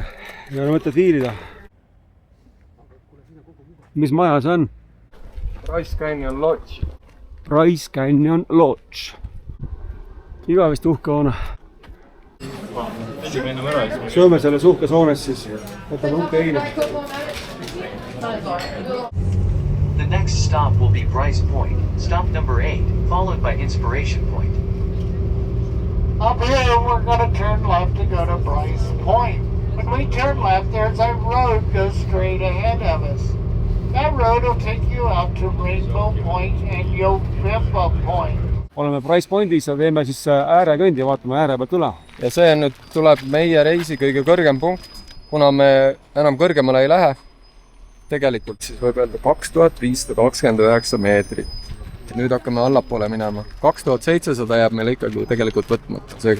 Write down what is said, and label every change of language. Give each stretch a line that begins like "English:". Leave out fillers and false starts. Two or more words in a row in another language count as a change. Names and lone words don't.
Estonian: Ei ole mõtet viilida. Mis maja see on? Bryce Canyon Lodge. Bryce Canyon Lodge. Igavist uhke hoone. Sööme selles uhkes hoones siis. Võtame uhke eile.
English: The next stop will be Bryce Point, stop number 8, followed by Inspiration Point. Up here, we're gonna turn left to go to Bryce Point. When we turn left, there's a road goes straight ahead of us. That road will take you out to Rainbow Point and Yopimpa Point.
Estonian: oleme Price Pointis ja teeme siis äärekõndi ja vaatame ääre pealt üle. ja see nüüd tuleb meie reisi kõige kõrgem punkt, kuna me enam kõrgemale ei lähe. Tegelikult siis võib öelda 2529 meetrit. Nüüd hakkame allapoole minema. 2700 jääb meil ikkagi tegelikult võtmata seega.